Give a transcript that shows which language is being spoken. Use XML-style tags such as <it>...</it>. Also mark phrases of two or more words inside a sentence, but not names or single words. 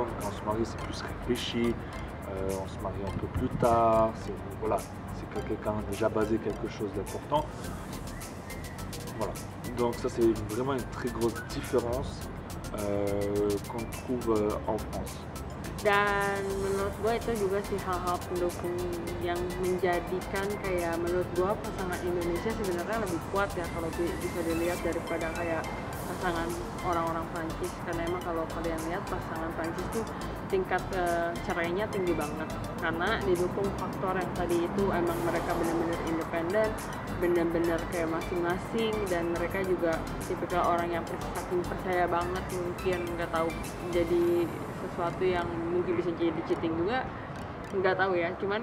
<fr>Quand on se marie, c'est plus réfléchi, on se marie un peu plus tard, voilà, c'est que quelqu'un a déjà basé quelque chose d'important. Voilà, donc ça c'est vraiment une très grosse différence qu'on trouve en France.</fr> <id>Dan menurut gue itu juga sih hal-hal pendukung yang menjadikan kayak menurut gue pasangan Indonesia sebenarnya lebih kuat ya kalau bisa dilihat daripada kayak pasangan orang-orang Prancis, karena emang kalau kalian lihat pasangan Prancis tuh tingkat cerainya tinggi banget karena didukung faktor yang tadi itu, emang mereka benar-benar independen, benar-benar kayak masing-masing, dan mereka juga tipikal orang yang saking percaya banget, mungkin nggak tahu jadi sesuatu yang mungkin bisa jadi cheating juga, nggak tahu ya.</id>